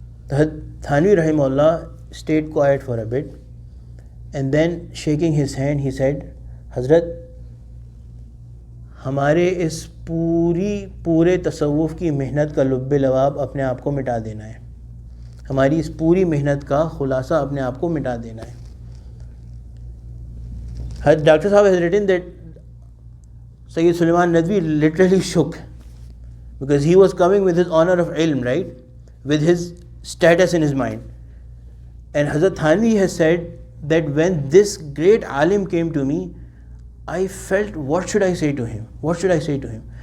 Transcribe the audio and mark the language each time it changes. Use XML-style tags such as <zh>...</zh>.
<en>Thanvi Rahimahullah stayed quiet for a bit, and then shaking his hand, he said, Hazrat,</en> <hi>हमारे इस पूरे तसव्वुफ़ की मेहनत का लुब्बे लवाब अपने आप को मिटा देना है, हमारी इस पूरी मेहनत का खुलासा अपने आप को मिटा देना है.</hi> <en>Dr. Sahab has written that Sayyid Sulaiman Nadwi literally shook, because he was coming with his honor of ilm, right, with his status in his mind. And Hazrat Thanvi has said that when this great alim came to me, I felt, what should I say to him? What should I say to him?</en>